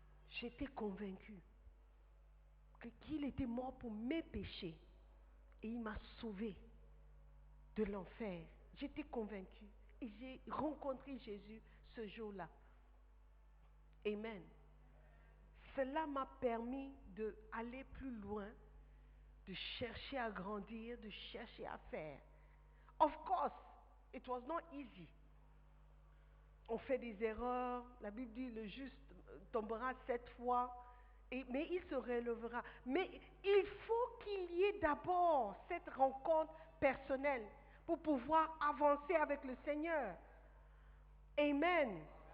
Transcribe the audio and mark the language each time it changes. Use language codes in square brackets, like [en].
[fr] J'étais convaincue qu'il était mort pour mes péchés et il m'a sauvé de l'enfer. J'étais convaincue et j'ai rencontré Jésus ce jour-là. Amen. Cela m'a permis d'aller plus loin, de chercher à grandir, de chercher à faire. [en] Of course, it was not easy. [fr] On fait des erreurs. La Bible dit le juste tombera 7 fois, mais il se relèvera. Mais il faut qu'il y ait d'abord cette rencontre personnelle pour pouvoir avancer avec le Seigneur. Amen.